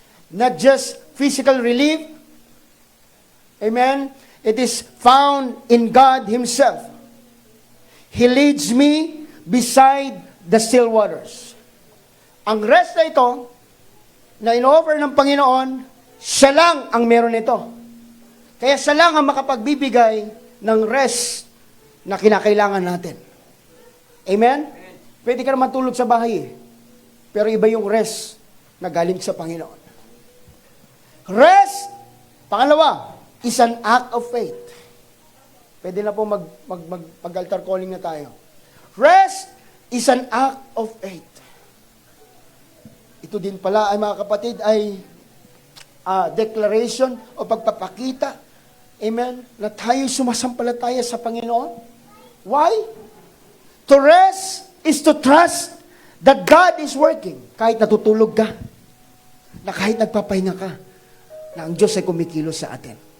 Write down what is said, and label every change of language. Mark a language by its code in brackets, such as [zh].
[en] Not just physical relief. Amen. It is found in God Himself. He leads me beside the still waters. [tl] Ang rest na ito, na in-offer ng Panginoon, siya lang ang meron nito. Kaya siya lang ang makapagbibigay ng rest na kinakailangan natin. Amen? Pwede ka naman tulog sa bahay pero iba yung rest na galing sa Panginoon. [en] Rest, pangalawa, is an act of faith. [tl] Pwede na po mag-altar calling na tayo. [en] Rest is an act of faith. [tl] Ito din pala ay, mga kapatid, ay declaration o pagpapakita, amen, na tayo sumasampalataya sa Panginoon. [en] Why? To rest is to trust that God is working. [tl] Kahit natutulog ka, na kahit nagpapahinga ka, na ang Diyos ay kumikilos sa atin.